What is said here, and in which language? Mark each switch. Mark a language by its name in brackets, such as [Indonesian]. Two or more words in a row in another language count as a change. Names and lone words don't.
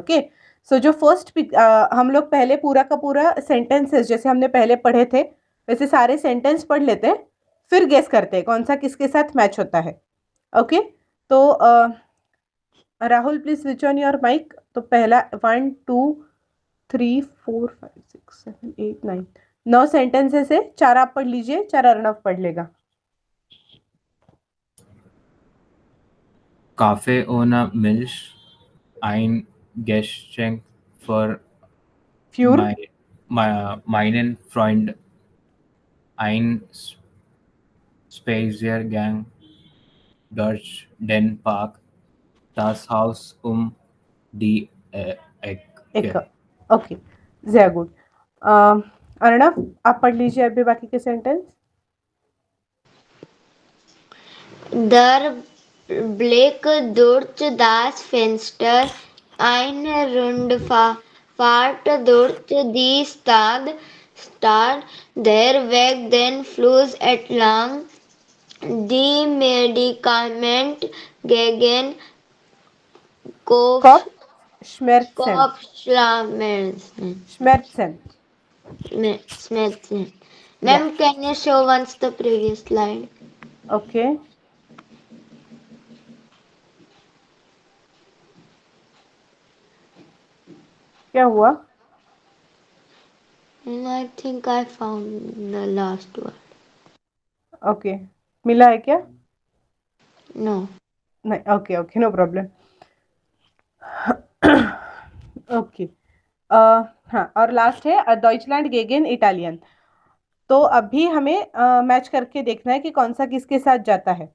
[Hindi] ओके सो जो फर्स्ट हम लोग पहले पूरा का पूरा सेंटेंसेस जैसे हमने पहले पढ़े थे वैसे सारे सेंटेंस पढ़ लेते हैं, फिर गेस करते हैं कौन सा किसके साथ मैच होता है। [English] ओके तो राहुल please switch on your mic. [Hindi] तो पहला 1 2 3 4 5 6 7 8 9 9 सेंटेंसेस है, 4 आप पढ़ लीजिए, 4 अर्णव पढ़ लेगा। [German] Kaffee ohne Milch, ein Geschenk für फ्यूर meinen Freund, ein Spaziergang durch den Park, das Haus die [Hindi] एक [German] Ecke. ओके, sehr gut. [Hindi] अर्णव, आप पढ़ लीजिए अभी बाकी के सेंटेंस. [German] Der Blick durch das Fenster, eine Rundfahrt durch die Stadt, der Weg den Fluss entlang, die Medikament gegen Kopfschmerzen. Kopfschmerzen. Schmerzen. Schmerzen. [English] Yeah. Ma'am, can you show once the previous slide? [Hindi] Okay. क्या हुआ? [English] I think I found the last one. [Hindi] ओके, मिला है क्या? [English] No. [Hindi] नहीं, ओके ओके, [English] no problem. [Hindi] ओके, हाँ, और लास्ट है [German] Deutschland gegen Italien. [Hindi] तो अभी हमें मैच करके देखना है कि कौन सा किसके साथ जाता है.